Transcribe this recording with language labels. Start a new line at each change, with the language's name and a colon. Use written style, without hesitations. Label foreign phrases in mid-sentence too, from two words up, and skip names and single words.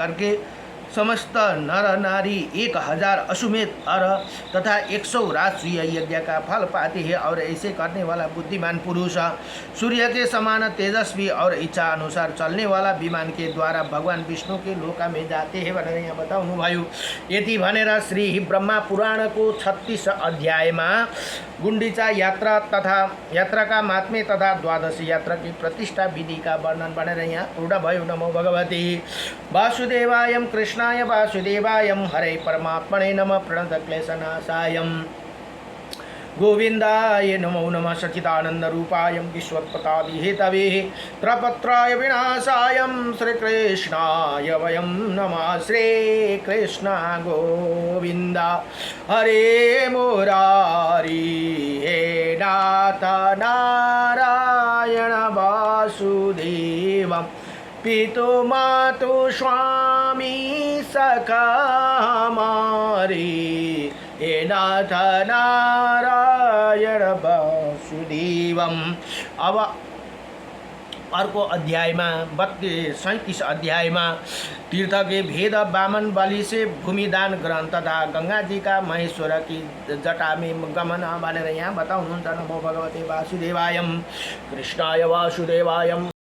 Hindi: ऐसे करके समस्त नर नारी 1000 अश्वमेध अर तथा 100 राष्ट्रीय यज्ञ का फल पाते हैं और ऐसे करने वाला बुद्धिमान पुरुष सूर्य के समान तेजस्वी और इच्छा अनुसार चलने वाला विमान के द्वारा भगवान विष्णु के लोका में जाते हैं
Nepali: भनेर यहाँ बताउनु भयो। यति भनेर श्री ब्रह्मा पुराणको 36 अध्यायमा
Hindi: गुण्डिचा यात्रा का महात्म्य तथा द्वादश यात्रा की प्रतिष्ठा विधि का वर्णन
Nepali: भनेर यहाँ पूर्ण भयो।
Sanskrit: नमो भगवते वासुदेवाय कृष्णाय वासुदेवाय हरे परमात्मने नमः प्रणत क्लेशनाशायम् गोविंदाय नमो नमः सच्चिदानंद रूपाय विश्वोत्पत्ति हेतवे त्रपत्राय विनाशाय श्रीकृष्णाय वयं नमः। श्रीकृष्ण गोविंद हरे मुरारी हे नाथ नारायण वासुदेव पितु मातु स्वामी सखा हमारी हे नाथ नारायण वासुदेवम।
Nepali: अब अर्को अध्यायमा 37 अध्यायमा
Hindi: तीर्थ के भेद वामन बलि से भूमिदान ग्रहण तथा गंगा जी का महेश्वर की जटा में गमन
Nepali: भनेर यहाँ बताउनुहुन्छ।
Sanskrit: नमो भगवते वासुदेवाय कृष्णाय वासुदेवाय।